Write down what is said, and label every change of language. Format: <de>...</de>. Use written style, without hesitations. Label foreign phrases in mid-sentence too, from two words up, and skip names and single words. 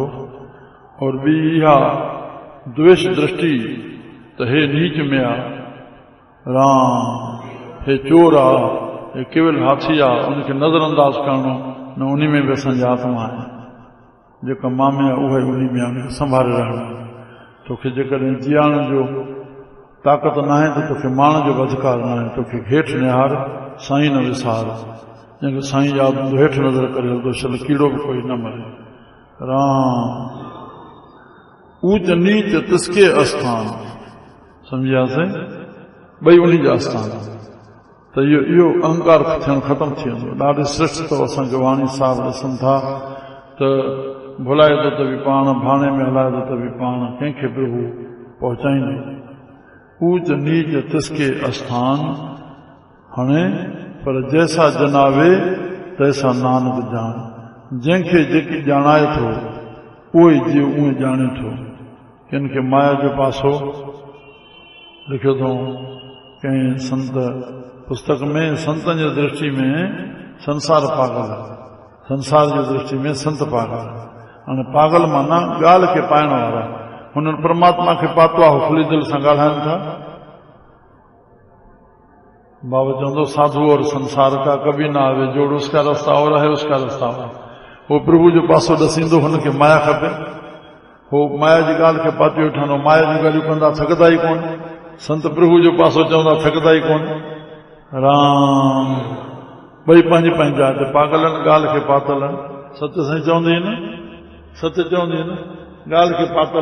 <sd>और ॿी इहा द्वेष दृष्टि त हे नीच में आहे, राम हे चोर आहे, हे केवल हाथी आहे, उनखे नज़र अंदाज़ करणो न, उन में बि असांजी आत्मा आहे। जेका मां में आहे उहा ई उन में आहे, उनखे संभाले रहणो। तोखे जेकॾहिं जीअण जो ताक़त न आहे त तोखे माण्हू जो बि अधिकार न आहे। तोखे हेठि निहार, साईं न विसार। जंहिंखे साईं यादि हूंदो हेठि नज़र करे हलंदो, शल कीड़ो बि कोई न मरे।</sd> <pa>ਰਾਮ ਊਚ ਨੀਚ ਤਿਸਕੇ ਆਸਥਾਨ, सम्झियासीं,</pa> <sd>ॿई उन जा आस्थान। त इहो अहंकार थियणु ख़तमु थी वेंदो। ॾाढी श्रेष्ठ अथव असांखे वाणी साहिब ॾिसनि था त भुलाए थो त बि पाण, भाणे में हलाए थो त बि पाण, कंहिंखे प्रभु पहुचाईंदो।</sd> <pa>ਊਚ ਨੀਚ ਤਿਸਕੇ ਆਸਥਾਨ,</pa> <sd>हाणे पर</sd> <pa>ਜੈਸਾ ਜਨਾਵੈ ਤੈਸਾ ਨਾਨਕ ਜਾਨ।</pa> <sd>जंहिंखे जेकी ॼाणाए थो उहो ई जीव उहे ॼाणे थो। किन खे माया जो पासो लिखियो अथऊं कंहिं संत पुस्तक में। संतनि जी दृष्टि में संसार पागल आहे, संसार जी दृष्टि में संत पागल। हाणे पागल माना ॻाल्हि खे पाइण वारा। हुननि परमात्मा खे पातो आहे, खुली दिलि सां ॻाल्हाइनि था। बाबा चवंदो</sd> <hi>साधु और संसार का कभी ना आवे जोड़, उसका रास्ता और है उसका रास्ता और।</hi> <sd>वो प्रभु जो पासो ॾसींदो, हुनखे माया खपे। हो माया जी ॻाल्हि खे पाती वठंदो, माया जी ॻाल्हियूं कंदा थकंदा ई कोन। संत प्रभु जो पासो चवंदा थकंदा ई कोन। राम ॿई पंहिंजी पंहिंजी जाइ ते पागल आहिनि, ॻाल्हि खे पातल आहिनि। सत्य साईं चवंदी न, सत्य चवंदी न, ॻाल्हि खे पातल।</sd>